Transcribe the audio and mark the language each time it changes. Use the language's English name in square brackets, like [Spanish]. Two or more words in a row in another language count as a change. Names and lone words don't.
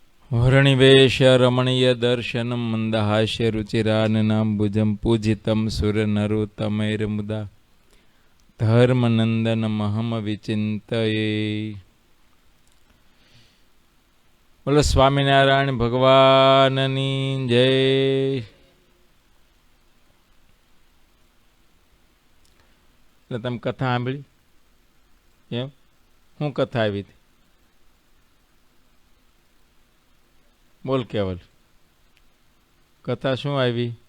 [Sanskrit] वर्णिवेश रमणीय दर्शनम मंदहास्य रुचिराननाम्बुजं पूजितं सुरनरोत्तमैर्मुदा धर्मनंदनमहम विचिंतये। [Gujarati] બોલો સ્વામીનારાયણ ભગવાનની જય। એટલે તમે કથા સાંભળી? એમ શું કથા આવી હતી? બોલ કેવલ, કથા શું આવી?